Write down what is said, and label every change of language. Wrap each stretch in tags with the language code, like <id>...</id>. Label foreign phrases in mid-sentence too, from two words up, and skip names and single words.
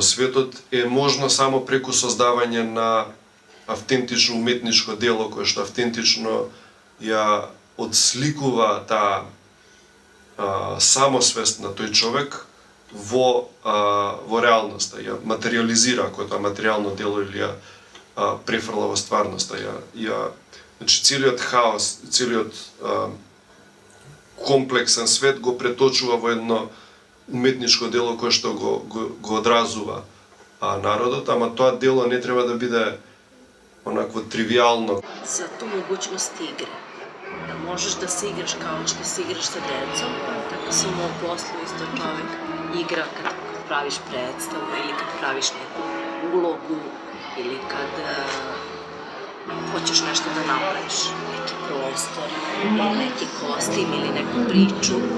<mk>светот е можно само преку создавање на автентично уметничко дело кое што автентично ја одсликува таа самосвест на тој човек во реалноста, ја материализира ако е тоа материјално дело или ја префрла во стварноста, значи целиот хаос, целиот комплексен свет го преточува во едно уметничко дело кое што го одразува народот, ама тоа дело не треба да биде онакво тривијално.</mk> <sr>Зато могуćност игре. Da možeš da se igraš kao što se igraš sa decom, tako se u mom poslu isto čovek igra kad praviš predstavu ili kad praviš neku ulogu ili kad hoćeš nešto da napraviš, neki prostor, neki kostim ili neku priču.</sr>